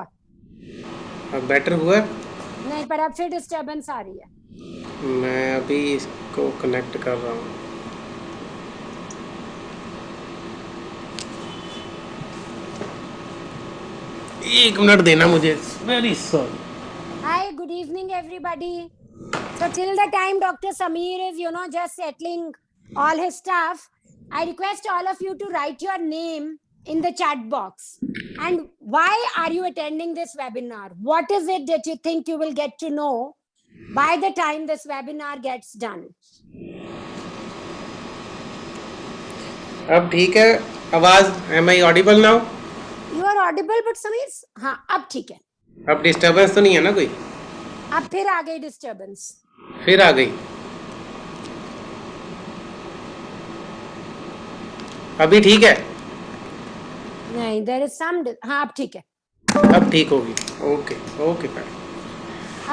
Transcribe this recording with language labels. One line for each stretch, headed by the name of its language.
Hindi: अब बेटर हुआ? नहीं, पर अब फिर डिस्टरबेंस आ रही है। मैं अभी इसको कनेक्ट कर रहा हूँ। एक मिनट देना मुझे, very sorry.
English: Hi, good evening, everybody. So till the time Dr. Sameer is, just settling all his stuff, I request all of you to write your name in the chat box. And why are you attending this webinar? What is it that you think you will get to know by the time this webinar gets done?
Hindi: अब ठीक है आवाज?
English: Am I audible now? You are audible, but Sameer,
Hindi: हाँ, अब ठीक है। अब disturbance तो नहीं है ना कोई? अब फिर आ गई डिस्टर्बेंस। फिर आ गई? अभी ठीक है? नहीं,
English: There is some.
Hindi: हाँ, अब ठीक है। अब ठीक होगी। Okay okay madam.